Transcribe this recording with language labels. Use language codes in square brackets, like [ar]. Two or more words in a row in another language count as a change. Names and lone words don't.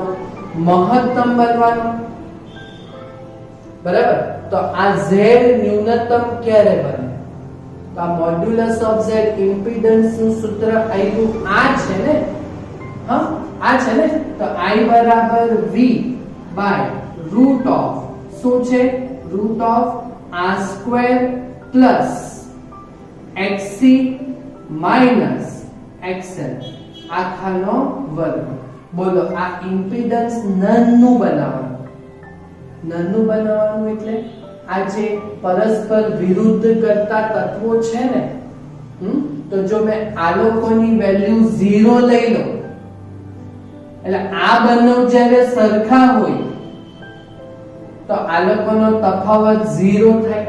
[gu] મહત્તમ બનવાનો, બરાબર. તો આ Z ન્યૂનતમ ક્યારે બને? તો આ [en] modulus of Z impedance [gu] નું સૂત્ર આવ્યું આ છે ને? હા, આ છે ને? તો I બરાબર [en] V by root of [gu] શું છે? [en] root of r square plus xc minus xl [gu] આખાનો વર્ગ. બોલો આ ઇમ્પિડન્સ નાનું બનાવવાનું. નાનું બનાવવાનું એટલે આ જે પરસ્પર વિરુદ્ધ કરતા તત્વો છે ને, તો જો મેં આ લોકોની વેલ્યુ 0 લઈ લઉં, એટલે આ બંને જ્યારે સરખા હોય તો આ લોકોનો તફાવત 0 થાય.